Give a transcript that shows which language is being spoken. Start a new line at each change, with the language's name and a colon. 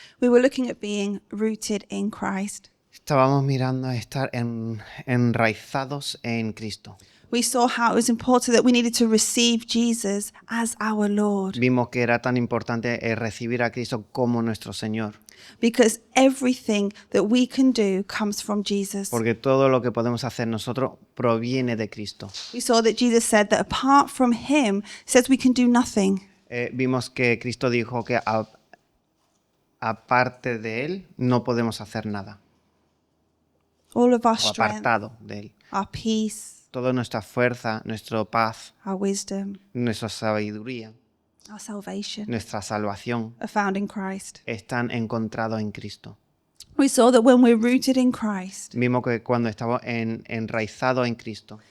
English: we were looking at being rooted in Christ.
Spanish: estábamos mirando a estar enraizados en Cristo.
English: We saw how it was important that we needed to receive Jesus as our Lord,
Spanish: Vimos que era tan importante recibir a Cristo como nuestro Señor,
English: because everything that we can do comes from Jesus.
Spanish: porque todo lo que podemos hacer nosotros proviene de Cristo.
English: We saw that Jesus said that apart from him, says we can do nothing.
Spanish: Vimos que Cristo dijo que aparte de Él no podemos hacer nada,
English: All of our
Spanish: o
English: strength,
Spanish: apartado de Él.
English: our peace,
Spanish: Toda nuestra fuerza, nuestra paz,
English: our wisdom,
Spanish: nuestra sabiduría,
English: our salvation
Spanish: nuestra salvación
English: are found in Christ.
Spanish: están encontrados en Cristo.
English: We saw that when we're rooted in Christ,
Spanish: Vimos que cuando estamos enraizados en Cristo,